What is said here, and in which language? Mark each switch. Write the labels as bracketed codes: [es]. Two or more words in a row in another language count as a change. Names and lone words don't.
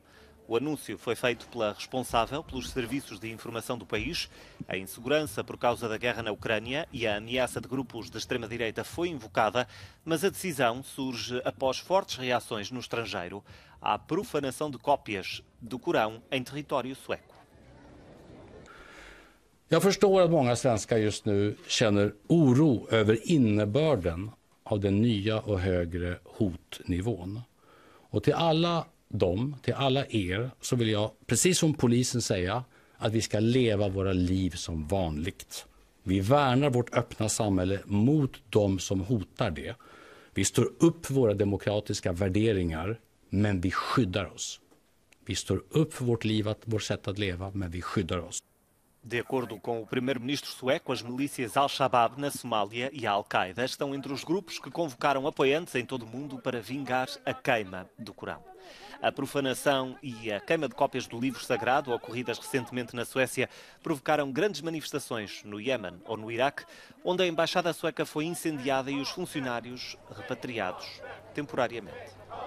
[pt] O anúncio foi feito pela responsável pelos serviços de informação do país. A insegurança por causa da guerra na Ucrânia e a ameaça de grupos de extrema-direita foi invocada, mas a decisão surge após fortes reações no estrangeiro à profanação de cópias do Corão em território sueco. [sv] Jag förstår att många svenskar just nu känner oro över innebörden av den nya och högre hotnivån. Och till alla er så vill jag, precis som polisen, säga att vi ska leva våra liv som vanligt. Vi värnar vårt öppna samhälle mot de som hotar det. Vi står upp för våra demokratiska värderingar, men vi skyddar oss. Vi står upp för vårt liv, vårt sätt att leva, men vi skyddar oss. [pt] De acordo com o primeiro-ministro sueco, as milícias Al-Shabaab na Somália e a Al-Qaeda estão entre os grupos que convocaram apoiantes em todo o mundo para vingar a queima do Corão. A profanação e a queima de cópias do livro sagrado, ocorridas recentemente na Suécia, provocaram grandes manifestações no Iémen ou no Iraque, onde a embaixada sueca foi incendiada e os funcionários repatriados temporariamente.